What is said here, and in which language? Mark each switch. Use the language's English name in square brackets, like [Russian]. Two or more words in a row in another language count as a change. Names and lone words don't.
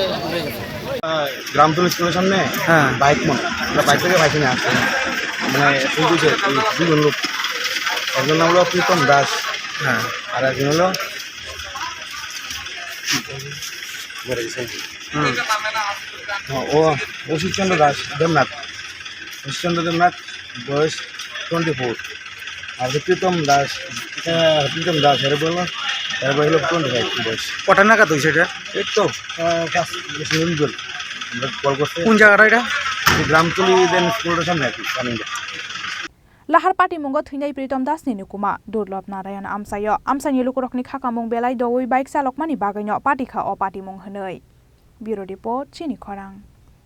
[Bangla] গ্রামতুল স্কুলের সামনে বাইক বাইক থেকে বাইক নিয়ে আসছে, মানে দুজন লোক, একজন নাম হলো প্রীতম দাস, আর একজন হলো অশিতচন্দ্র দাস দেবনাথ, বয়স 24, আর প্রীতম দাস এর বয়স হলো 25 বয়স। কটা নাগাদ হয়েছে এটা? এই তো আমরা কল করছি। কোন জায়গাটা এটা? গ্রামতুলি দেন স্কুলের সামনে আর কি। [Kok Borok] lahar party mungo thuinai Pritam Das ni nukuma durlop narayan amsayo amsani lukurokni khaka mung belai doi bike salokmani bagaino party kha o party mung hnoi. [English] Bureau report Chini Khorang.